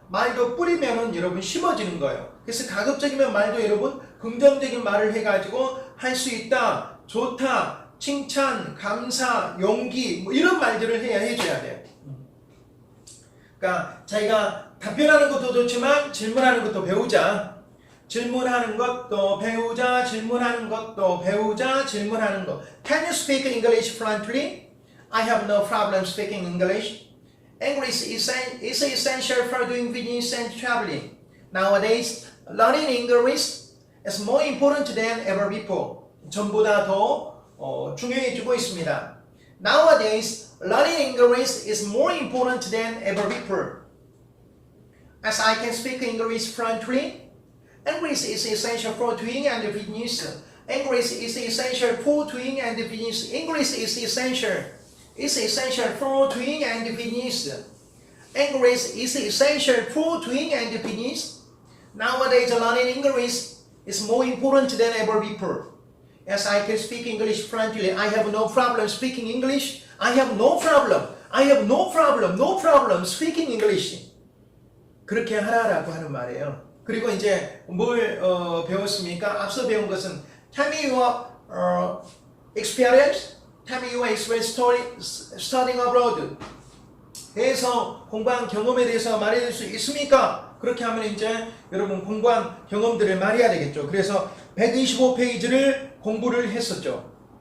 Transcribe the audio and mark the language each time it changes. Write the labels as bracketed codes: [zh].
[ko] 말도 뿌리면은 여러분 심어지는 거예요. 그래서 가급적이면 말도 여러분 긍정적인 말을 해가지고 할 수 있다, 좋다, 칭찬, 감사, 용기 뭐 이런 말들을 해줘야 돼요. 그러니까 자기가 답변하는 것도 좋지만 질문하는 것도 배우자. 질문하는 것도 배우자, 질문하는 것도 배우자, 질문하는 것. [en] Can you speak English fluently? I have no problem speaking English. English is essential for doing business and traveling. Nowadays, learning English is more important than ever before. [ko] 전보다 더 중요해지고 있습니다. [en] Nowadays, learning English is more important than ever before. As I can speak English fluently, English is essential for doing and business. English is essential for doing and business. English is essential. It's essential for doing and business. English is essential for doing and business. Nowadays, learning English is more important than ever before. As I can speak English fluently, I have no problem speaking English. I have no problem speaking English. [ko] 그렇게 하라라고 하는 말이에요. 그리고 이제 뭘 배웠습니까? 앞서 배운 것은 [en] Tell me your experience. Tell me your experience studying abroad. [ko] 해서 공부한 경험에 대해서 말해줄 수 있습니까? 그렇게 하면 이제 여러분 공부한 경험들을 말해야 되겠죠. 그래서 125페이지를 공부를 했었죠.